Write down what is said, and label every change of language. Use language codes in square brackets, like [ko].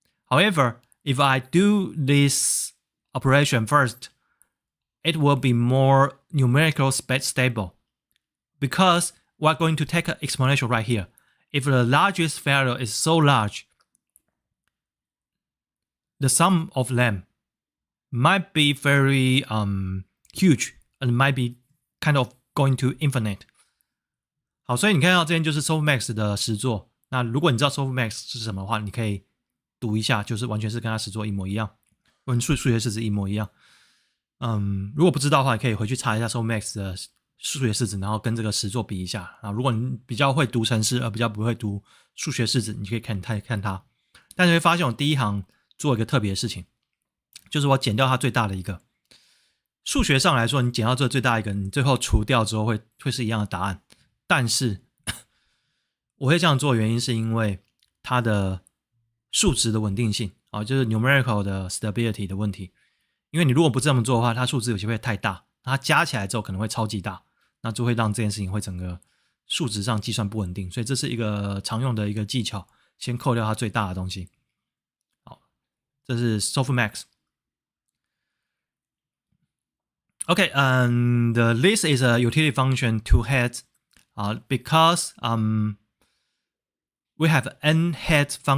[en] However, if I do this operation first, it will be more numerically stable because we're going to take an exponential right here. If the largest value is so large, the sum of them might be very huge and might be kind of going to infinite. [zh] 好，所以你看到这边就是 softmax 的实作。那如果你知道 softmax 是什么的话，你可以读一下，就是完全是跟它实作一模一样，跟数学式子一模一样。如果不知道的话，你可以回去查一下 softmax 的数学式子，然后跟这个实作比一下。如果你比较会读程式，而比较不会读数学式子，你可以看它。但是会发现我第一行做一个特别的事情，就是我减掉它最大的一个。数学上来说，你减到这最大一个，你最后除掉之后会是一样的答案。但是我会这样做的原因是因为它的数值的稳定性就是 numerical 的 stability 的问题。因为你如果不这么做的话，它数值有些会太大，它加起来之后可能会超级大，那就会让这件事情会整个数值上计算不稳定。所以这是一个常用的一个技巧，先扣掉它最大的东西。好，这是 softmax。 [en] Okay, and this is a utility function two heads, because we have n heads.